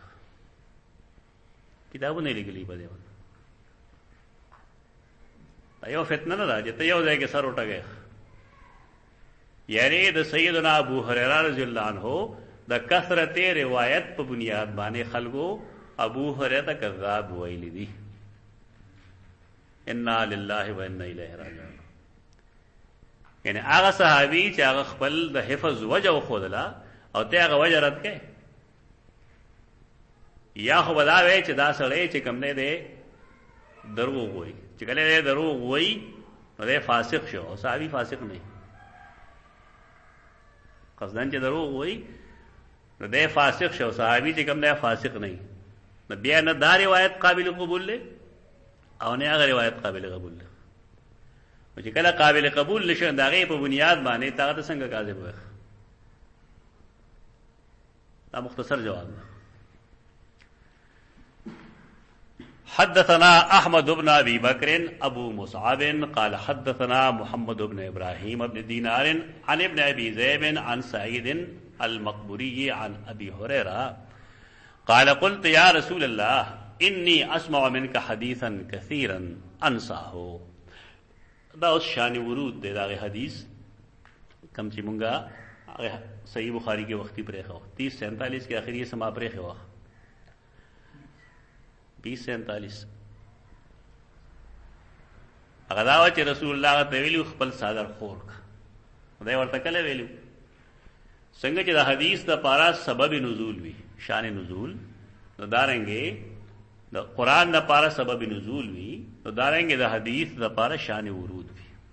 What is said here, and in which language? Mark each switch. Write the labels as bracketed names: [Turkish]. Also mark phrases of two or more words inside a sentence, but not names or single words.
[Pashto] کتابونه لیکلي په دې باندې. دا یو فتنه نه ده چې ته یو ځای کې سر وټکې. یعنی د سیدنا ابو هريره [Arabic] رضی الله عنه [Pashto] د کثرت روایت په بنیاد باندې خلکو ابو هريره ته کذاب ویل دي. [Arabic] انا لله و انا الیه راجعون. [Pashto] یعنی هغه صحابي چې هغه خپل د حفظ وجه وښودله او ته هغه وجه رد کړې، یا خو به دا وایې چې دا سړی چې کوم دی دی دروغ وایي. چې کله دی دروغ وایي نو دی فاسق شو، او صحابي فاسق نه. قصدن چې دروغ وایي نو دی فاسق شو، صحابي چې کوم دی فاسق نه وي، نو بیا نه دا روایت قابل قبول دی او نه هغه روایت قابل قبول دی. نو چې کله قابل قبول نشي د هغې په بنیاد باندې تا ته څنګه کاذب وایي؟ دا مختصر جواب دی. [Arabic] حدثنا احمد بن ابي بكر ابو مصعب قال حدثنا محمد بن ابراهيم بن دينار عن ابن ابي ذئب عن سعيد المقبوري عن ابي هريره قال قلت يا رسول الله اني اسمع منك حديثا كثيرا انساه. [Pashto] دا اوس شان ورود دی دا حدیث کم چې مونږه صحیح بخاری کې وختي پرې خو 30:47 کې اخري سما پرې خو 20:47 هغه دا چې رسول الله ته ویلو خپل صادر خور خدای ورته کله ویلو څنګه چې دا حدیث د پارا سبب نزول وی شان نزول نو دارنګي د قران د پارا سبب نزول وی نو دارنګي د حدیث د پارا شان ورود وی.